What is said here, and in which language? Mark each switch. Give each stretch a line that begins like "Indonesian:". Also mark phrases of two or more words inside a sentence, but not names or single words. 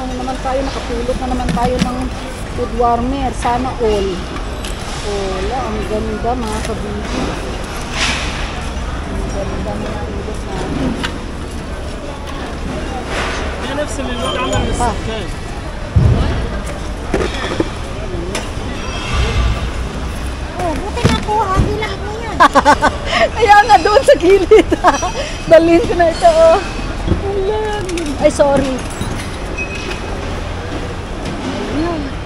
Filipino: naman tayo, nakapulot na naman tayo ng
English: food warmer.
Filipino: Sana all. Wala, ang ganda mga kabibi. Ang ganda mga ulot namin.
Arabic: نفس اللي الولد عمل بالسكان.
Filipino: Oh, buti nakuha. Bilang mo yan. Kaya nga doon sa gilid. Dalhin ko na ito, oh. Ayan. Ay, sorry. Ayan.